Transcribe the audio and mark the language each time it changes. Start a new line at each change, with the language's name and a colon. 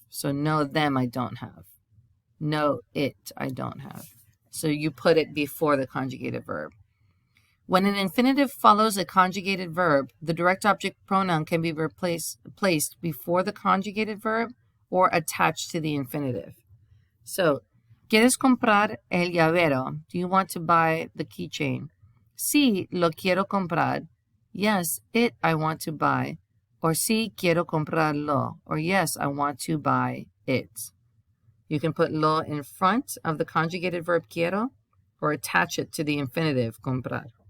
English: So no, them I don't have. No, it I don't have. So you put it before the conjugated verb. When an infinitive follows a conjugated verb, the direct object pronoun can be placed before the conjugated verb or attached to the infinitive.
Spanish: So, ¿quieres comprar el llavero?
English: Do you want to buy the keychain?
Spanish: Sí, lo quiero comprar.
English: Yes, it I want to buy. Or
Spanish: sí, quiero comprarlo.
English: Or yes, I want to buy it. You can put lo in front of the conjugated verb quiero or attach it to the infinitive comprar.